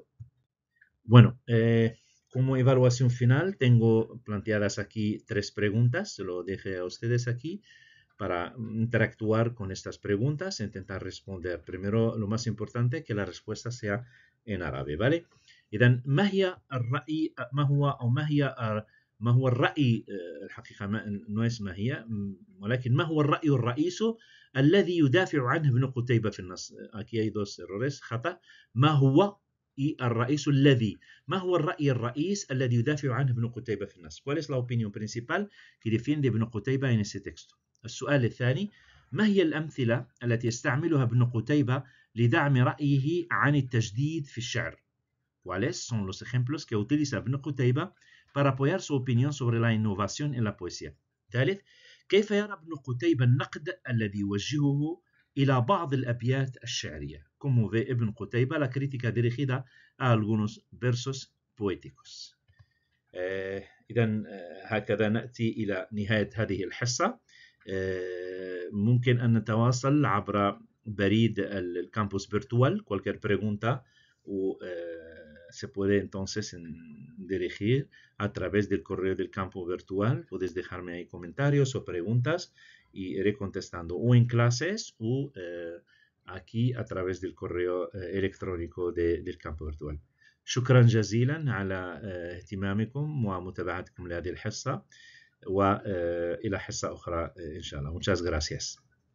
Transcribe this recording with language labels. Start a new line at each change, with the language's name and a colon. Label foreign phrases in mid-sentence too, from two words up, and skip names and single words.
Spanish: Bueno, como evaluación final tengo planteadas aquí 3 preguntas, se lo dejé a ustedes aquí para interactuar con estas preguntas e intentar responder. Primero, lo más importante, que la respuesta sea en árabe, ¿vale?
Arabic: إذا ما هي الرأي ما هو أو ما هو الرأي الحقيقة ما هي ولكن ما هو الرأي الرئيس الذي يدافع عنه ابن قتيبة في النص.
Spanish: Aquí hay dos errores,
Arabic: خطأ. ما هو الرئيس الذي ما هو الرأي الرئيس الذي يدافع عنه ابن قتيبة في النص.
Spanish: ¿Cuál es la opinión principal que defiende Ibn Qutayba en ese texto?
Arabic: السؤال الثاني: ما هي الأمثلة التي يستعملها ابن قتيبة لدعم رأيه عن التجديد في الشعر؟
Spanish: ¿Cuáles son los ejemplos que utiliza Ibn Qutayba para apoyar su opinión sobre la innovación en la poesía?
Arabic: ثالث: كيف يرى ابن قتيبة النقد الذي يوجهه إلى بعض الأبيات الشعرية؟
Spanish: ¿Cómo ve Ibn Qutayba la crítica dirigida a algunos versos poéticos?
Arabic: إذا هكذا نأتي إلى نهاية هذه الحصة. ممكن أن نتواصل عبر بريد الكامبوس virtual.
Spanish: Cualquier pregunta se puede entonces dirigir a través del correo del campo virtual. Puedes dejarme ahí comentarios o preguntas y iré contestando o en clases o aquí a través del correo electrónico del campo virtual.
Arabic: شكرا جزيلا على اهتمامكم ومتابعتكم لهذه الحصة وإلى حصة أخرى إن شاء الله.
Spanish: Muchas gracias.